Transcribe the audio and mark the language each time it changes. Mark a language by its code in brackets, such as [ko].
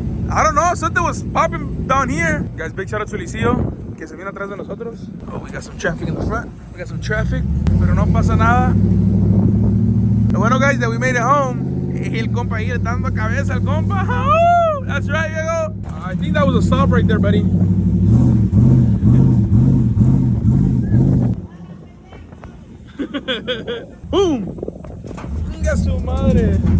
[en] I don't know, something was popping down here. Guys, big shout out to Luisillo, [es] que se viene atrás de nosotros. [en] Oh, we got some traffic in the front. [es] Pero no pasa nada. Lo bueno, [en] guys, that we made it home. [es] El compa ahí le está dando cabeza al compa. [en] Oh, that's right, Diego. I think that was a stop right there, buddy. [es] Boom. Venga su madre.